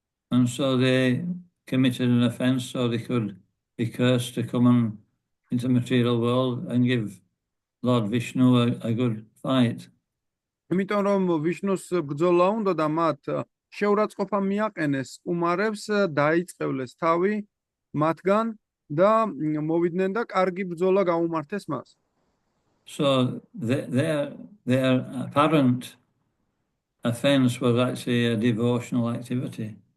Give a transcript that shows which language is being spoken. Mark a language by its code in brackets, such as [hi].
[en] And so they committed an offense so they could be cursed to come into the material world and give Lord Vishnu a good fight. [ka] იმიტომ რომ ვიშნუს ბრძოლა უნდა და მათ შეურაცხყოფა მიაყენეს კუმარებს დაიწყევლეს თავი მათგან და მოვიდნენ და კარგი ბრძოლა გაუმართეს მას. [en] So their apparent offense was actually a devotional activity.